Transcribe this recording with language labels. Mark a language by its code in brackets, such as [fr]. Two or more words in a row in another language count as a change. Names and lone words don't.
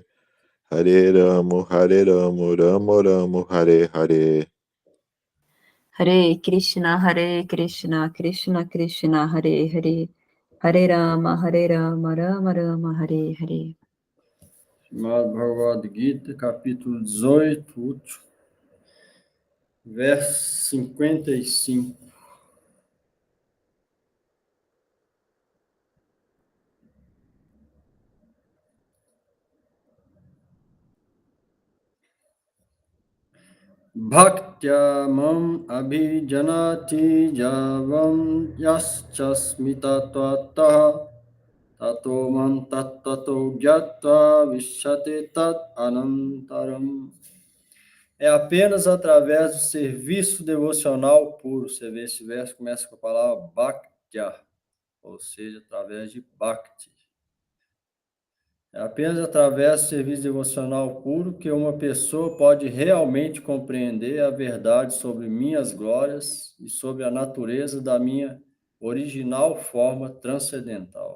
[sa] Hare Ramo, Ramo Ramo, Hare Hare. Hare Krishna, Krishna Krishna, Hare Hare. Hare Rama, Rama Rama, Hare Hare. [pt] Srimad Bhagavad Gita, capítulo 18, verso 55. [sa] Bhaktya mam abhijanati javam yaschasmita tvataha tato mam tattato gyatva vishyate tat anantaram. [pt] É apenas através do serviço devocional puro. Você vê, esse verso começa com a palavra Bhaktya, ou seja, através de Bhakti. É apenas através do serviço devocional puro que uma pessoa pode realmente compreender a verdade sobre minhas glórias e sobre a natureza da minha original forma transcendental.